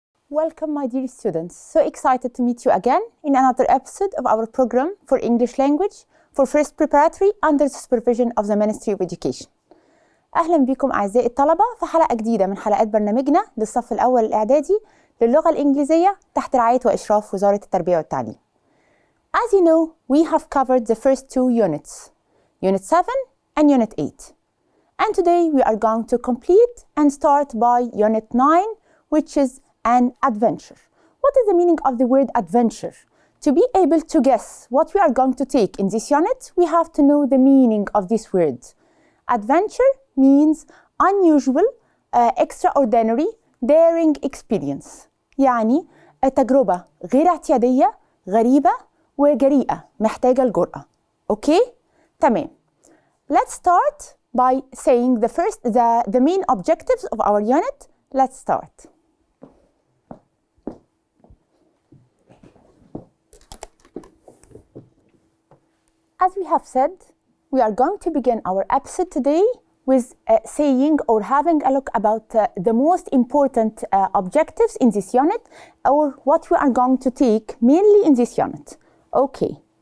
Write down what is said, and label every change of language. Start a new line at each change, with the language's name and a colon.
English: Welcome, my dear students. So excited to meet you again in another episode of our program for English language for first preparatory under the supervision of the Ministry of Education.
Arabic: أهلا بكم أعزائي الطلبة في حلقة جديدة من حلقات برنامجنا للصف الأول الإعدادي للغة الإنجليزية تحت رعاية وإشراف وزارة التربية والتعليم.
English: As you know, we have covered the first two units, Unit 7 and Unit 8. And today we are going to complete and start by Unit 9, which is an adventure. What is the meaning of the word adventure? To be able to guess what we are going to take in this unit, we have to know the meaning of this word. Adventure means unusual, extraordinary, daring experience.
Arabic: يعني تجربة غير اعتيادية، غريبة وجريئة، محتاجة الجرأة. Okay? تمام.
English: Let's start by saying the main objectives of our unit. Let's start. As we have said, we are going to begin our episode today with saying or having a look about the most important objectives in this unit, or what we are going to take mainly in this unit. Okay.